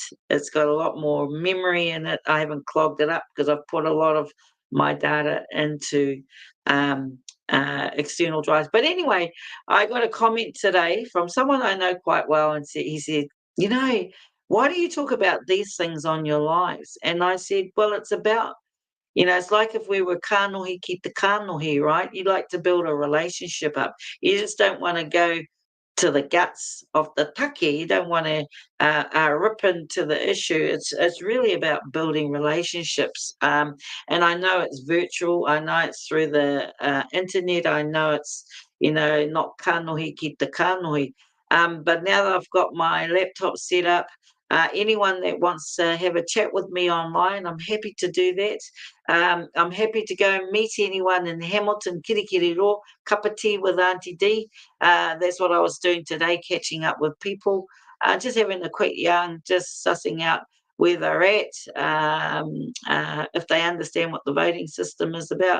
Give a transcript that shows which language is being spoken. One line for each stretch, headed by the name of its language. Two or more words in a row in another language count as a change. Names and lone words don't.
English: It's got a lot more memory in it. I haven't clogged it up because I've put a lot of my data into um, external drives. But anyway, I got a comment today from someone I know quite well, and he said, you know, why do you talk about these things on your lives? And I said, well, it's about, it's like if we were
Māori: kanohi ki te kanohi,
English: right? You like to build a relationship up. You just don't want to go to the guts of the take. You don't want to rip into the issue. It's really about building relationships. And I know it's virtual. I know it's through the internet. I know it's not
Māori: kanohi ki te kanohi.
English: But now that I've got my laptop set up, anyone that wants to have a chat with me online, I'm happy to do that. I'm happy to go and meet anyone in Hamilton, Kirikiri, cup of tea with Auntie D. That's what I was doing today, catching up with people, just having a quick yarn, just sussing out where they're at, if they understand what the voting system is about.